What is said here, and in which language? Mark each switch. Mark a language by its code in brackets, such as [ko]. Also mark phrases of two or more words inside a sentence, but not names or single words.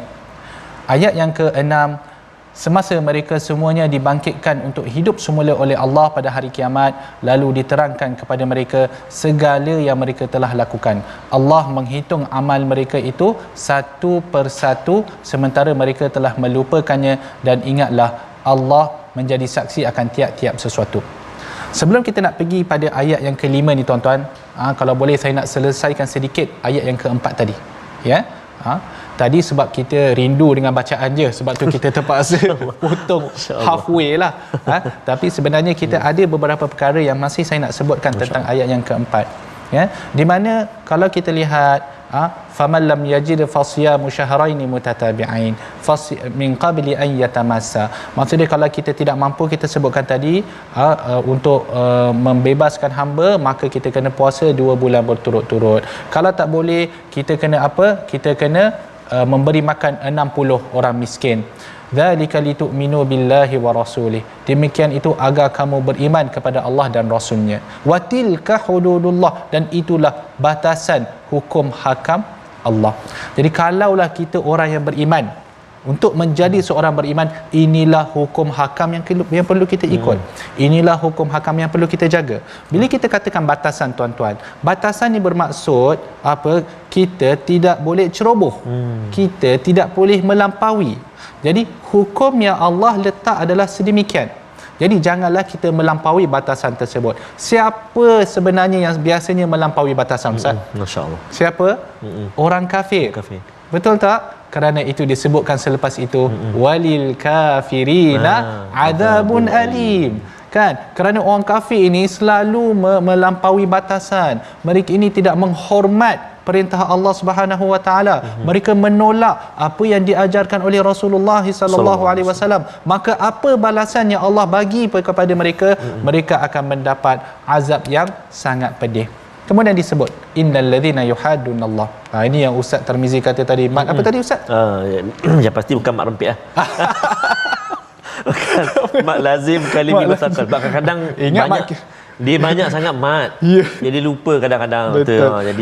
[ms] Ayat yang ke-6, semasa mereka semuanya dibangkitkan untuk hidup semula oleh Allah pada hari kiamat, lalu diterangkan kepada mereka segala yang mereka telah lakukan. Allah menghitung amal mereka itu satu persatu sementara mereka telah melupakannya, dan ingatlah Allah menjadi saksi akan tiap-tiap sesuatu. Sebelum kita nak pergi pada ayat yang ke-5 ni tuan-tuan, kalau boleh saya nak selesaikan sedikit ayat yang ke-4 tadi. Ya. Tadi sebab kita rindu dengan bacaan je, sebab tu kita terpaksa potong halfway lah. Tapi sebenarnya kita ada beberapa perkara yang masih saya nak sebutkan tentang ayat yang keempat. Ya, di mana kalau kita lihat [ar] فمن لم يجد فصيام شهرين متتابعين من قبل أن يتماسا. [ms] Maksudnya kalau kita tidak mampu, kita sebutkan tadi untuk membebaskan hamba, maka kita kena puasa 2 bulan berturut-turut. Kalau tak boleh, kita kena apa? Kita kena memberi makan 60 orang miskin. [ar] ذلك لتؤمنوا بالله ورسوله. [ms] Demikian itu agar kamu beriman kepada Allah dan Rasulnya. [ar] وتلك حدود الله, [ms] dan itulah batasan hukum hakam Allah. Jadi kalaulah kita orang yang beriman, untuk menjadi seorang beriman, inilah hukum hakam yang perlu kita ikut. Inilah hukum hakam yang perlu kita jaga. Bila kita katakan batasan, tuan-tuan, batasan ni bermaksud apa? Kita tidak boleh ceroboh. Kita tidak boleh melampaui. Jadi hukum yang Allah letak adalah sedemikian. Jadi janganlah kita melampaui batasan tersebut. Siapa sebenarnya yang biasanya melampaui batasan, Ustaz? Masya-Allah. Siapa? Orang kafir. Betul tak? Kerana itu disebutkan selepas itu, [ar] وللكافرين عذاب أليم. [ms] Kan? Kerana orang kafir ini selalu melampaui batasan. Mereka ini tidak menghormat perintah Allah [ar] سبحانه وتعالى. [ms] Mereka menolak apa yang diajarkan oleh Rasulullah [ar] صلى الله عليه وسلم. [ms] Maka apa balasan yang Allah bagi kepada mereka? Mereka akan mendapat azab yang sangat pedih. Kemudian disebut [ar] إن الذين يحادون الله. [ms] Ini yang Ustaz Tarmizi kata tadi. Mat apa tadi Ustaz? Ya pasti bukan mat rempit bukan mat lazim kalimi mustaqil. Kadang-kadang banyak dia banyak sangat mat. Jadi lupa kadang-kadang. Betul. Jadi